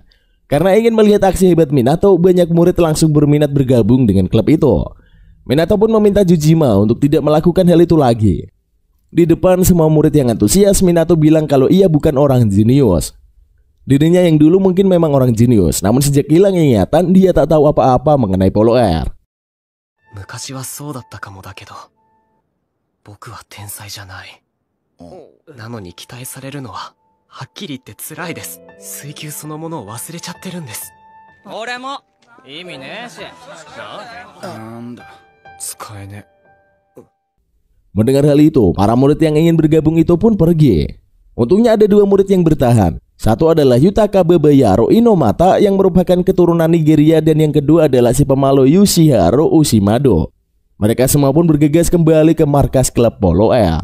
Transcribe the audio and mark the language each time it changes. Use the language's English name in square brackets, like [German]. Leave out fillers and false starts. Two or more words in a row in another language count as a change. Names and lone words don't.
[Indonesian] Karena ingin melihat aksi hebat Minato, banyak murid langsung berminat bergabung dengan klub itu. Minato pun meminta Jojima untuk tidak melakukan hal itu lagi. Di depan semua murid yang antusias, Minato bilang kalau ia bukan orang jenius. Dirinya yang dulu mungkin memang orang jenius, namun sejak hilang ingatan, dia tak tahu apa-apa mengenai Polo Air. [Japanese] 昔はそうだったかもだけど、僕は天才じゃない。なのに期待されるのは、はっきり言って辛いです。水球そのものを忘れちゃってるんです。俺も意味ねえし。なんだ、使えねえ。 [Indonesian] Mendengar hal itu, para murid yang ingin bergabung itu pun pergi. Untungnya ada 2 murid yang bertahan. Satu adalah Yutaka Babayaro Inomata yang merupakan keturunan Nigeria dan yang kedua adalah si pemalu Yoshihiro Ushimado. Mereka semua pun bergegas kembali ke markas klub Polo Air.